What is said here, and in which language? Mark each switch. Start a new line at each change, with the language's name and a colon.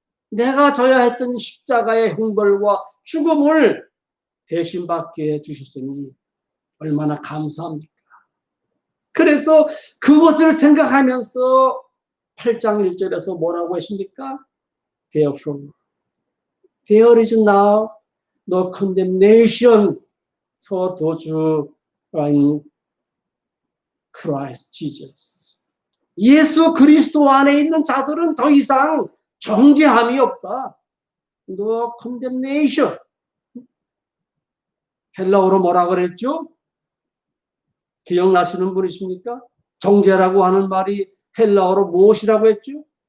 Korean: 내가 져야 했던 십자가의 형벌과 죽음을 대신 받게 해주셨으니 얼마나 감사합니까? 그래서 그것을 생각하면서 8장 1절에서 뭐라고 했습니까?
English: Therefore, there is now no condemnation for those who are in Christ Jesus.
Korean: 예수 그리스도 안에 있는 자들은 더 이상 정죄함이 없다.
English: No condemnation.
Korean: 헬라어로 뭐라 그랬죠? 기억나시는 분이십니까? 정죄라고 하는 말이 헬라어로 무엇이라고 했죠?